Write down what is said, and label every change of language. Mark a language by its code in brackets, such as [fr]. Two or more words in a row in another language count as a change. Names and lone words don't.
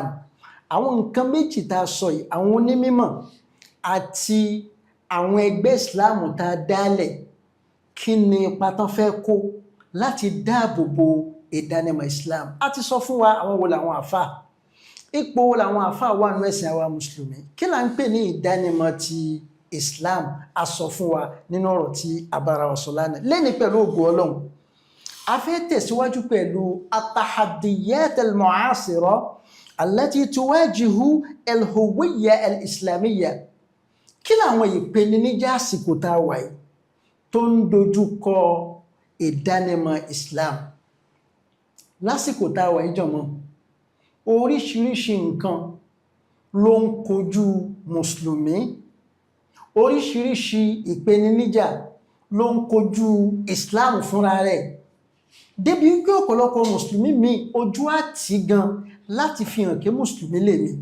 [yo] Àwọn nǹkan méjì tá a sọ yìí, àwọn onímọ̀ àti àwọn ẹgbẹ́ Islam tá a dálẹ̀, kí ni ipa tán fẹ́ kó láti dáàbò bo ìdánimọ̀ Islam? A ti sọ fún wa àwọn wo làwọn àfáà, ipò wo làwọn àfáà wà nínú ẹ̀sìn àwa mùsùlùmí, kí là ń pè ní ìdánimọ̀ ti Islam. A sọ fún wa nínú ọ̀rọ̀ tí a bára wa sọ lánàá. Lẹ́ni pẹ̀lú ògo Ọlọ́run, a fẹ́ tẹ̀síwájú pẹ̀lú [ar] التحديات المعاصرة التي تواجه الهوية الإسلامية. [yo] Kí làwọn ìpèníjà àsìkò tá a wà yìí tó ń dojú kọ ìdánimọ̀ Islam? Lásìkò tá a wà yìí jọ̀mọ́, oríṣiríṣi nǹkan ló ń kojú mùsùlùmí, oríṣiríṣi ìpèníjà ló ń kojú Islam fúnra rẹ̀, débi wípé ọ̀pọ̀lọpọ̀ mùsùlùmí mi ojú àti gan láti fi hàn kí mùsùlùmí lè mi.